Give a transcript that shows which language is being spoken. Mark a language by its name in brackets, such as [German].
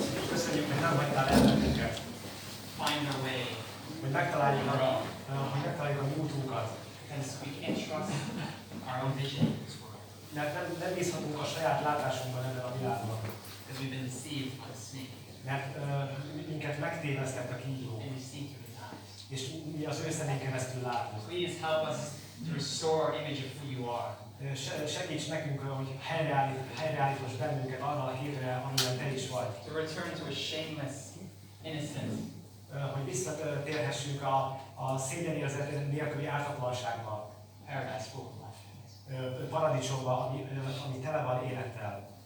[Hungarian] Köszönjük, hogy nem hagytál el bennünket, [English] Find our way. [Hungarian] hogy megtaláljuk a mi útunkat. [English] Because we can't trust our own vision in this world. [Hungarian] Mert nem bízhatunk a saját látásunkban ebben a világban. [English] Because we've been deceived by the snake. [Hungarian] Mert minket megtévesztett a kígyó. [English] And we see through his eyes. [Hungarian] És mi az ő szemén keresztül látunk. [English] Please help us to restore our image of who you are. [Hungarian] Segíts nekünk, hogy helyreállítass bennünket arra a képre, amilyen te is vagy. [English] To return to a shameless innocence. [Hungarian] Hogy visszatérhessünk a szégyenérzet nélküli ártatlanságba. [English] Paradise full of life. [Hungarian] Paradicsomba, ami tele van élettel.